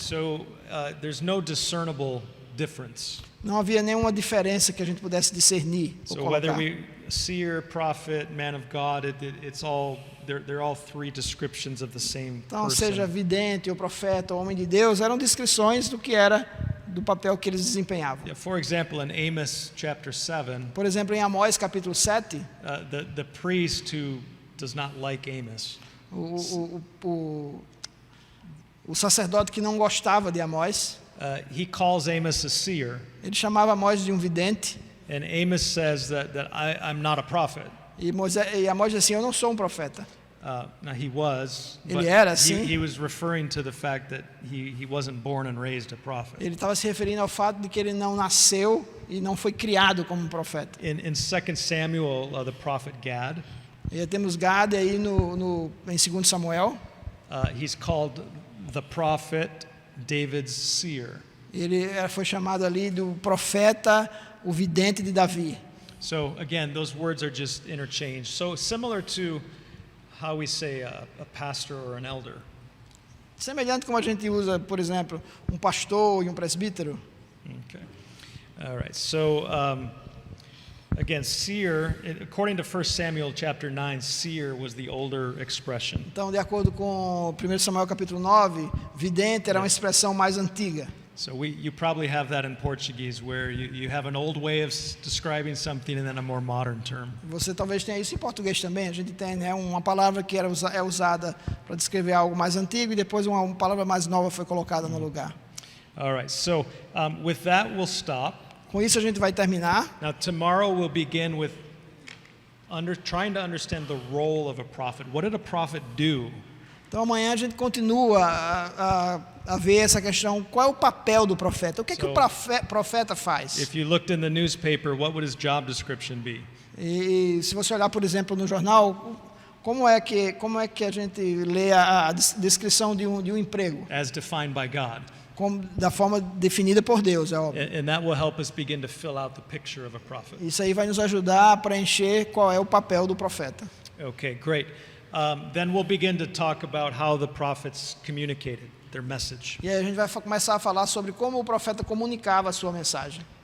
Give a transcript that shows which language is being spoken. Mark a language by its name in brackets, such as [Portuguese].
[English] So there's no discernible difference. [Portuguese] Não havia nenhuma diferença que a gente pudesse discernir ou [English] So whether [Portuguese] colocar. [English] seer, prophet, man of God, it's all they're all 3 descriptions of the same [Portuguese] Então, [English] person. [Portuguese] seja vidente, ou profeta, ou homem de Deus, eram descrições do que era, do papel que eles desempenhavam. [English] Yeah, for example, in Amos chapter 7, [Portuguese] Por exemplo, em Amós capítulo 7, [English] the priest who does not like Amos, [Portuguese] o sacerdote que não gostava de Amós, [English] he calls Amos a seer, [Portuguese] ele chamava Amós de um vidente, [English] and Amos says that I'm not a prophet. [Portuguese] e Amós diz assim, eu não sou um profeta. [English] Now he was, [Portuguese] Ele [English] but [Portuguese] era, sim. [English] he was referring to the fact that he wasn't born and raised a prophet. [Portuguese] Ele estava se referindo ao fato de que ele não nasceu e não foi criado como um profeta. [English] In 2 Samuel, the prophet Gad, [Portuguese] E temos Gad aí em 2 Samuel, [English] he's called the prophet David's seer. [Portuguese] ele foi chamado ali do profeta, o vidente de Davi. [English] So again, those words are just interchanged. So similar to how we say a pastor or an elder. [Portuguese] Semelhante como a gente usa, por exemplo, um pastor e um presbítero. [English] Okay. All right. So again, seer, according to 1 Samuel chapter 9, seer was the older expression. [Portuguese] Então, de acordo com 1 Samuel capítulo 9, vidente era uma expressão mais antiga. [English] So you probably have that in Portuguese, where you have an old way of describing something and then a more modern term. [Portuguese] Você talvez tenha isso em português também. A gente tem, né, uma palavra que é usada para descrever algo mais antigo e depois uma palavra mais nova foi colocada no lugar. [English] All right, so with that, we'll stop. [Portuguese] Com isso a gente vai terminar. [English] Now, tomorrow we'll begin with trying to understand the role of a prophet. What did a prophet do? [Portuguese] Então amanhã a gente continua a ver essa questão, qual é o papel do profeta? O que é que o profeta faz? [English] If you looked in the newspaper, what would his job description be? [Portuguese] E se você olhar, por exemplo, no jornal, como é que a gente lê a descrição de um emprego? [English] As defined by God. [Portuguese] Da forma definida por Deus, é óbvio. [English] And that will help us begin to fill out the picture of a prophet. [Portuguese] Isso aí vai nos ajudar a preencher qual é o papel do profeta. [English] Okay, great. Then we'll begin to talk about how the prophets communicated their message. [Portuguese] E aí a gente vai começar a falar sobre como o profeta comunicava a sua mensagem.